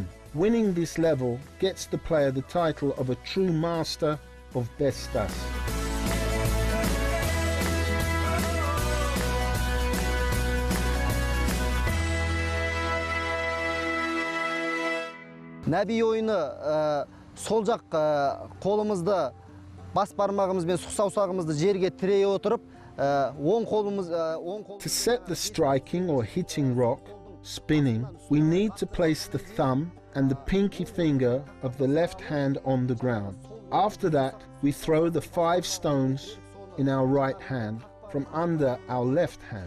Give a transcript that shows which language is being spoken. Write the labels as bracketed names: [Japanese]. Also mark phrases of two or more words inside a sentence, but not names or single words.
[English] Winning this level gets the player the title of a true master of Bestus. [Turkish] Nabi oyunu [Kazakh] sol жақ қолымызды бас бармағымызбен сұқ саусағымызды жерге тірей отырып оң қолымыз [English] To set the striking or hitting rock spinning, we need to place the thumb and the pinky finger of the left hand on the ground. After that, we throw the 5 stones in our right hand from under our left hand.